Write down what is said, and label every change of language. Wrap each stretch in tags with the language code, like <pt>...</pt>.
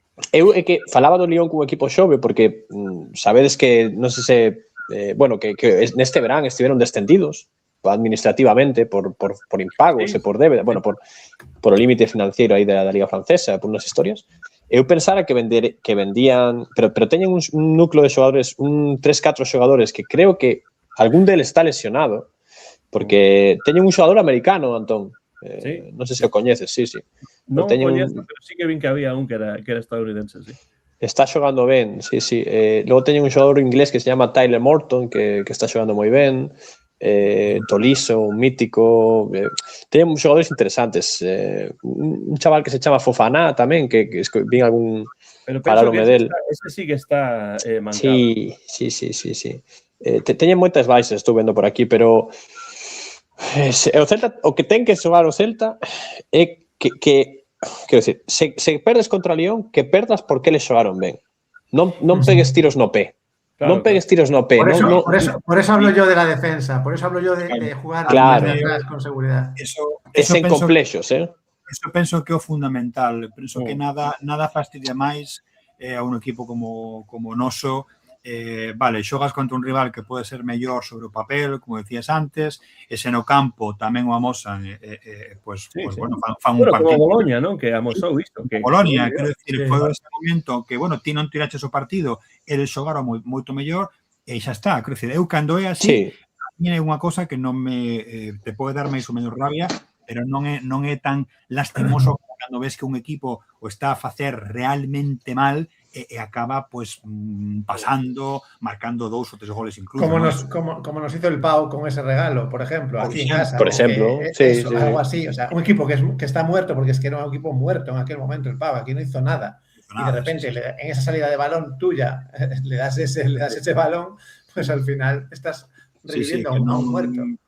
<gl>Eu é que falaba do Lyon como equipo xove porque sabedes que non sei se que neste verán estiveron descendidos administrativamente por impagos e por débeda, bueno, por o límite financiero aí da Liga Francesa, por unhas historias. Eu pensara que vendían, pero teñen un núcleo de xogadores, 3-4 xogadores que creo que algún deles está lesionado, porque teñen un xogador americano, Antón. Non sei se o coñeces, sí. Non o coñezo, pero sí que vin que había un que era estadounidense, sí. Está xogando ben, sí. Logo teñen un xogador inglés que</gl> <es>se llama</es> <gl>Tyler Morton, que está xogando moi ben. Tolisso, un mítico. Teñen xogadores interesantes. Un chaval que se chama Fofana tamén, que vin algún paralome del. Ese sí que está mancado. Sí. Teñen moitas baixas, estou vendo por aquí, pero o Celta, o que ten que xogar o Celta é que quero dicir, se perdes contra Lyon, que perdas porque eles xogaron ben. Non pegues tiros no pé. Claro, non pegues tiros no pé.</gl> <es>Por eso hablo yo de la defensa. Por eso hablo yo de jugar atrás con seguridad. Eso</es> <gl>sen complexos, Eso penso que é o fundamental. Penso que nada fastidia máis a un equipo como o noso. Vale, xogas contra un rival que pode ser mellor sobre o papel, como decías antes, e se no campo tamén o amosan, bueno, fan un partido. Como Boloña, non? Que amosou isto. Boloña, quero dicir, foi ese momento que, bueno, ti non tiraches o partido, eles xogaron moito mellor, e xa está. Quero dicir, eu cando é así, a mí é unha cosa que non me te pode dar máis ou menos rabia, pero non é tan lastimoso como cando ves que un equipo o está a facer realmente mal e acaba pues pasando, marcando 2 o 3 goles incluso.</gl> <es>Como nos hizo el Pau con ese regalo, por ejemplo, aquí en casa. Por ejemplo, sí. Algo así, o sea, un equipo que está muerto, porque es que era un equipo muerto en aquel momento el Pau, aquí no hizo nada. Y de repente, en esa salida de balón tuya, le das ese balón, pues al final estás reviviendo a un muerto.</es>